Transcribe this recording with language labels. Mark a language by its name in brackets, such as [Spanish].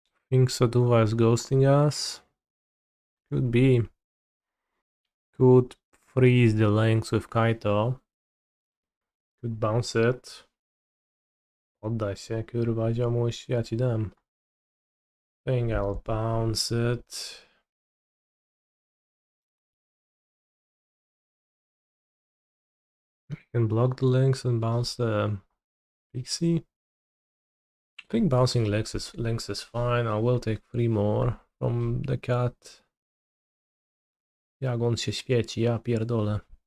[English] Think Saduva is ghosting us. Could be. Could freeze the links with Kaito. Could bounce it. [Polish] Oddaj się, kurwa, ziomuś, ja ci dam. [English] Think I'll bounce it. I can block the links and bounce the Pixie. I think bouncing links is fine. I will take 3 more from the cat. [Polish] Jak on się świeci, ja pierdolę.